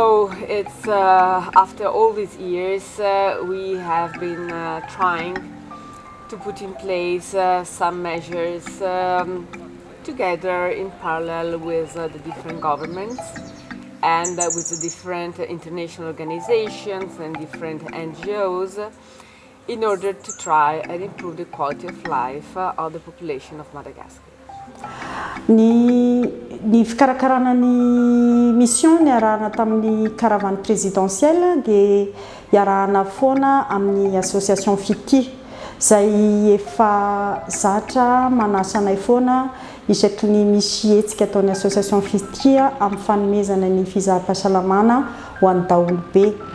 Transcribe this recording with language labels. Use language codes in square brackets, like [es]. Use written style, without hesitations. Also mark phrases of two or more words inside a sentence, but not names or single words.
[en] it's after all these years we have been trying to put in place some measures together in parallel with the different governments and with the different international organizations and different NGOs in order to try and improve the quality of life of the population of Madagascar. [mg] Ny fikarakarana ny mission niarahana tamin'ny [fr] caravane présidentielle [mg] dia iarahana foana amin'ny association Fity zay efa zatra manasanay foana isaky ny misy hetsika ataon'ny association Fity amin'ny fanomezana ny fizaham-pahasalamana ho an'ny daholobe.